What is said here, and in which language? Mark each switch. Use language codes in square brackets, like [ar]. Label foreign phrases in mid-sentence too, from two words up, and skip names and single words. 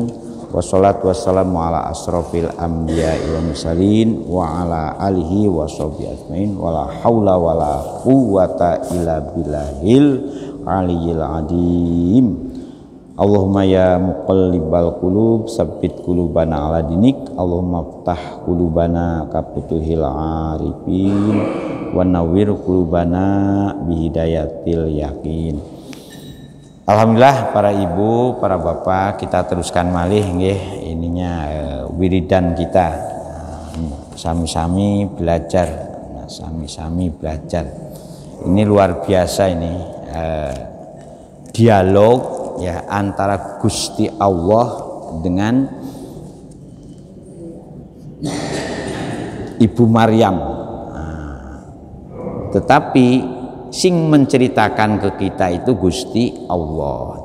[ar] والصلاة والسلام على أشرف الأنبياء والمرسلين وعلى آله وصحبه أجمعين. ولا حول ولا قوة إلا بالله العلي العظيم. اللهم يا مقلب القلوب ثبت قلوبنا على دينك. اللهم افتح قلوبنا كفتوح العارفين ونور قلوبنا بهداية اليقين. [id] Alhamdulillah para ibu, para bapak, kita teruskan [jv] malih nggih [id] ininya wiridan kita. [jv] Sami-sami belajar. Sami-sami belajar. [id] Ini luar biasa ini dialog ya antara Gusti Allah dengan Ibu Maryam. Tetapi sing menceritakan ke kita itu Gusti Allah.